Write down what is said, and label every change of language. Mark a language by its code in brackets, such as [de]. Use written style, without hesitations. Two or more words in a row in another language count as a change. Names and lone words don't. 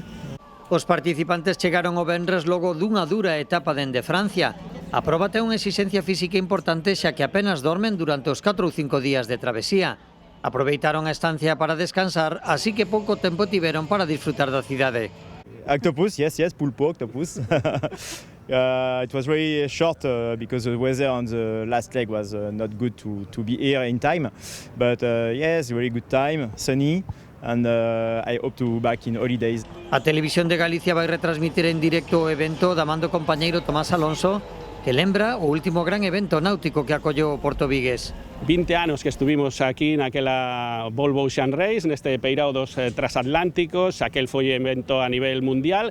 [gl] Os participantes chegaron o venres logo dunha dura etapa dende Francia. A proba ten unha exigencia física importante xa que apenas dormen durante os 4 ou 5 días de travesía. Aproveitaron a estancia para descansar, así que pouco tempo tiveron para disfrutar da cidade. [en] Octopus, yes, pulpo, octopus. It was very short because the weather on the last leg was not good to be here in time. But yes, very good time, sunny. And I hope to back in holidays. [gl] A Televisión de Galicia vai retransmitir en directo o evento da man do compañeiro Tomás Alonso, que lembra o último gran evento náutico que acollou o Porto Vigués. 20 anos que estuvimos aquí naquela Volvo Ocean Race, neste peirao dos transatlánticos, aquel foi evento a nivel mundial.